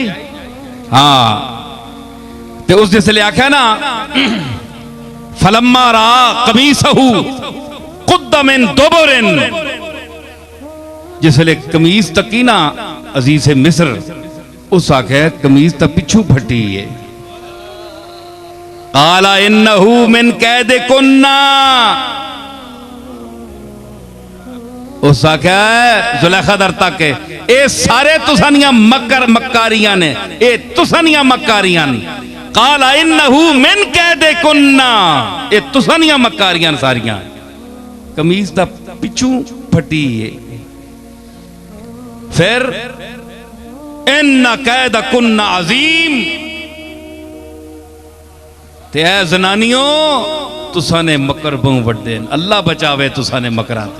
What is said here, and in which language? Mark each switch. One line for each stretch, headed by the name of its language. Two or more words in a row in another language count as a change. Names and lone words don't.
Punjabi: ਹਾਂ, ਤੇ ਉਸ ਜਿਸਲੇ ਆਖਿਆ ਨਾ
Arabic: فلما رأى قميصه قد من دبر,
Punjabi: ਜਿਸਲੇ ਕਮੀਜ਼ ਤੱਕੀ ਨਾ ਅਜ਼ੀਜ਼ ਮਿਸਰ, ਉਸ ਆਖੇ ਕਮੀਜ਼ ਤੱਕ ਪਿੱਛੂ ਫਟੀ ਹੈ।
Arabic: قال إنه من كيدكن,
Punjabi: ਉਸ ਆਖੇ ਜ਼ੁਲੇਖਾ ਦਰ ਤੱਕ ਏ ਸਾਰੇ ਤੁਸਾਨੀਆਂ ਮੱਕਰ ਮੱਕਾਰੀਆਂ ਨੇ, ਏ ਤੁਸਾਨੀਆਂ ਮੱਕਾਰੀਆਂ ਨੇ।
Arabic: قال إنه من كيدكن,
Punjabi: ਏ ਤੁਸਾਨੀਆਂ ਮੱਕਾਰੀਆਂ ਸਾਰੀਆਂ। ਕਮੀਜ਼ ਦਾ ਪਿੱਛੂ ਫਟੀ ਹੈ। फिर
Arabic: إن كيدكن عظيم,
Punjabi: ਤੇ ਐ ਜਨਾਨੀਓ ਤੁਸਾਂ ਨੇ ਮਕਰ ਬਹੁ ਵੱਡੇ, ਅੱਲਾਹ ਬਚਾਵੇ ਤੁਸਾਂ ਨੇ ਮਕਰਾਂ ਤੇ।